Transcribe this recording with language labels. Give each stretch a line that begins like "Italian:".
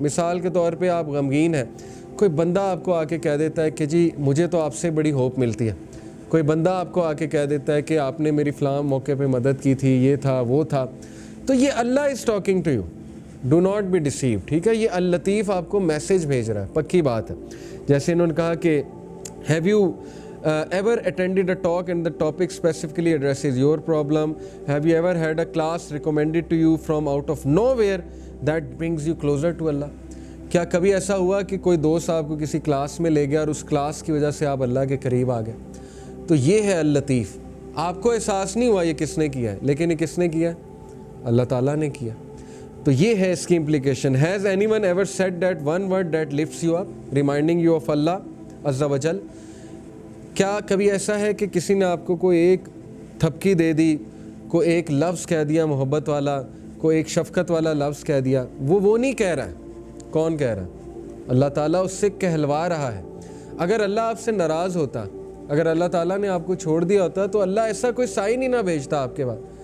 Urdu: مثال کے طور پہ آپ غمگین ہیں, کوئی بندہ آپ کو آ کے کہہ دیتا ہے کہ جی مجھے تو آپ سے بڑی ہوپ ملتی ہے. کوئی بندہ آپ کو آ کے کہہ دیتا ہے کہ آپ نے میری فلاں موقع پہ مدد کی تھی, یہ تھا وہ تھا. تو یہ
English: Allah is talking to you, do not be deceived.
Urdu: ٹھیک ہے, یہ اللطیف آپ کو میسیج بھیج رہا ہے, پکی بات ہے. جیسے انہوں نے کہا کہ
English: Have you ever attended a talk and the topic specifically addresses your problem? Have you ever had a class recommended to you from out of nowhere that brings you closer to Allah?
Urdu: کیا کبھی ایسا ہوا کہ کوئی دوست آپ کو کسی کلاس میں لے گیا اور اس کلاس کی وجہ سے آپ اللہ کے قریب آ گئے؟ تو یہ ہے اللطیف. آپ کو احساس نہیں ہوا یہ کس نے کیا ہے, لیکن یہ کس نے کیا ہے؟ اللہ تعالیٰ نے کیا. تو یہ ہے اس کی implication.
English: Has anyone ever said that one word that lifts you up, reminding you of Allah Azza wa Jal?
Urdu: کیا کبھی ایسا ہے کہ کسی نے آپ کو کوئی ایک تھپکی دے دی, کوئی ایک لفظ کہہ دیا محبت والا, کوئی ایک شفقت والا لفظ کہہ دیا؟ وہ نہیں کہہ رہا ہے. کون کہہ رہا ہے؟ اللہ تعالیٰ اس سے کہلوا رہا ہے. اگر اللہ آپ سے ناراض ہوتا, اگر اللہ تعالیٰ نے آپ کو چھوڑ دیا ہوتا تو اللہ ایسا کوئی سائن ہی نہ بھیجتا آپ کے بعد.